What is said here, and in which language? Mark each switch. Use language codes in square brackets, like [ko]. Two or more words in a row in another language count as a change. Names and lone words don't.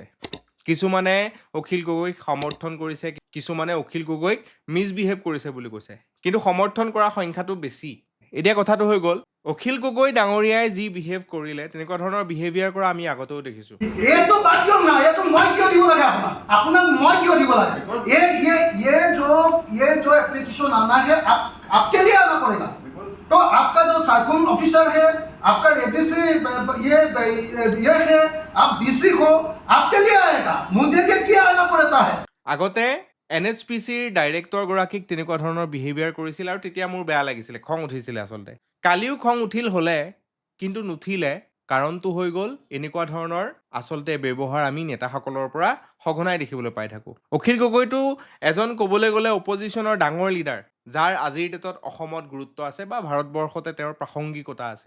[as] কিছুমানে অখিল গগৈক সমৰ্থন কৰিছে, কিছুমানে অখিল গগৈক মিছবিহেভ কৰিছে বুলি কৈছে, কিন্তু সমৰ্থন কৰা সংখ্যাটো বেছি। এতিয়া কথাটো হৈ গ'ল, অখিল গগৈ ডাঙৰীয়াই যি বিহেভ কৰিলে তেনেকুৱা ধৰণৰ বিহেভিয়াৰ কৰা আমি আগতেও দেখিছোঁ। এইটো বাদ দিয়ক না, এইটো মই কিয় দিব লাগে আপোনাক মই কিয় দিব লাগে? [hi] ये जो एप्लीकेशन आना है आपके लिए आना पड़ेगा। तो आपका जो सर्कुलर ऑफिसर है, आपका ADC ये है, आप DC हो, आपके लिए आएगा, मुझे क्या आना पड़ता है। [as] আগতে NHPCৰ ডাইৰেক্টৰ গৰাকীক তেনেকুৱা ধৰণৰ বিহেভিয়াৰ কৰিছিল আৰু তেতিয়া মোৰ বেয়া লাগিছিলে, খং উঠিছিলে আচলতে। কালিও খং উঠিল হ'লে, কিন্তু নুঠিলে। কাৰণটো হৈ গ'ল এনেকুৱা ধৰণৰ আচলতে ব্যৱহাৰ আমি নেতাসকলৰ পৰা সঘনাই দেখিবলৈ পাই থাকোঁ। অখিল গগৈটো এজন ক'বলৈ গ'লে অপজিশ্যনৰ ডাঙৰ লিডাৰ, যাৰ আজিৰ ডেটত অসমত গুৰুত্ব আছে বা ভাৰতবৰ্ষতে তেওঁৰ প্ৰাসংগিকতা আছে।